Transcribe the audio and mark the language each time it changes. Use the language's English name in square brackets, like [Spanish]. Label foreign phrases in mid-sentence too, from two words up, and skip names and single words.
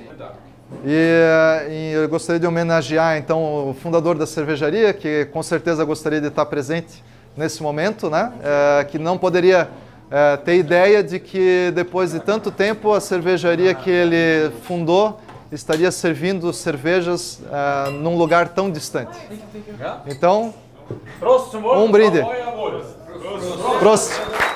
[Portuguese] E eu gostaria de homenagear então o fundador da cervejaria, que com certeza gostaria de estar presente nesse momento, né? Que não poderia ter ideia de que depois de tanto tempo a cervejaria que ele fundou estaria servindo cervejas num lugar tão distante. Então, [German] Prost zum Wohl. [Portuguese] um brinde. [German] Euer Wohl. Prost!